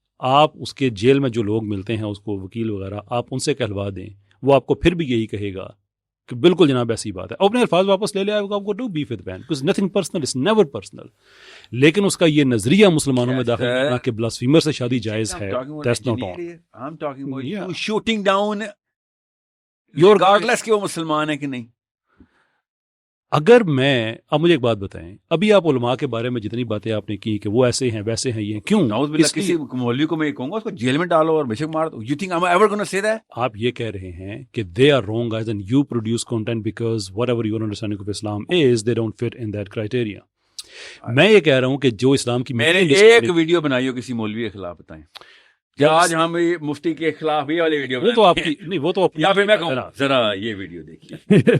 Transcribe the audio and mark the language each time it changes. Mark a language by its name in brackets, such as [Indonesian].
[Urdu] آپ اس کے جیل میں جو لوگ ملتے ہیں اس کو وکیل وغیرہ, آپ ان سے کہلوا دیں, وہ آپ کو پھر بھی یہی کہے گا کہ بالکل جناب ایسی بات ہے. اپنے الفاظ واپس لے لے, آپ کو [English] Do beef with Ben because nothing personal, it's never personal. [Urdu] لیکن اس کا یہ نظریہ مسلمانوں میں داخل کرنا کہ بلاسفیمر سے شادی جائز ہے, [English] That's not all. I'm talking about you shooting down regardless [Urdu] کہ وہ مسلمان ہے کہ نہیں. اگر میں, اب مجھے ایک بات بتائیں, ابھی آپ علماء کے بارے میں جتنی باتیں آپ نے کی کہ وہ ایسے ہیں ویسے ہیں, یہ کیوں؟ کسی مولوی کو میں یہ کہوں گا اس کو جیل میں ڈالو اور بے شک مار دو. [English] You think I'm ever going to say that? [Urdu] آپ یہ کہہ رہے ہیں کہ [English] they are wrong guys and you produce content because whatever your understanding of Islam is they don't fit in that criteria. [Urdu] میں یہ کہہ رہا ہوں کہ جو اسلام کی, میں نے ایک ویڈیو بنائی ہو کسی مولوی کے خلاف, بتائیں آج ہم مفتی کے خلاف یہ والی ویڈیو, وہ تو آپ کی نہیں, وہ تو یا پھر میں کہوں ذرا یہ ویڈیو دیکھیے.